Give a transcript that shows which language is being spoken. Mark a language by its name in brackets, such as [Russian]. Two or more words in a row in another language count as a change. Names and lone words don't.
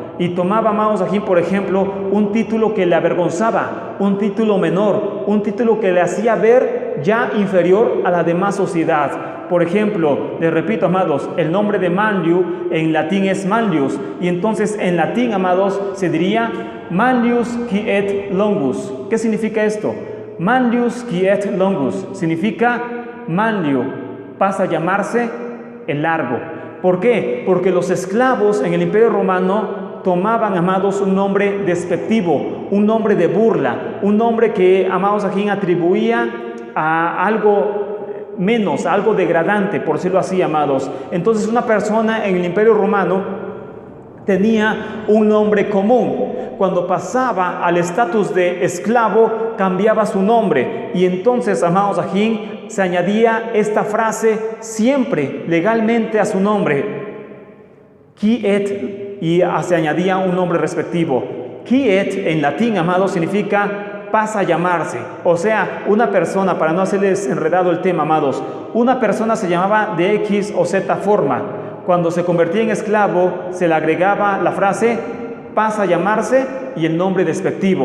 [Spanish] Y tomaba, amados, aquí, por ejemplo, un título que le avergonzaba, un título menor, un título que le hacía ver ya inferior a la demás sociedad. Por ejemplo, les repito, amados, el nombre de Manlius en latín es Manlius, y entonces en latín, amados, se diría Manlius [Latin] qui et longus. [Spanish] ¿Qué significa esto? Manlius [Latin] qui et longus [Spanish] significa Manlio pasa a llamarse el largo. ¿Por qué? Porque los esclavos en el Imperio Romano tomaban, amados, un nombre despectivo, un nombre de burla, un nombre que, amados, a quien atribuía a algo menos, a algo degradante, por decirlo así, amados. Entonces una persona en el Imperio Romano tenía un nombre común. Cuando pasaba al estatus de esclavo, cambiaba su nombre. Y entonces, amados, aquí se añadía esta frase siempre legalmente a su nombre, [Latin] qui et, [Spanish] y se añadía un nombre respectivo. [Latin] Qui et [Spanish] en latín, amados, significa pasa a llamarse. O sea, una persona, para no hacerles enredado el tema, amados, una persona se llamaba de X o Z forma. Cuando se convertía en esclavo, se le agregaba la frase pasa a llamarse y el nombre despectivo.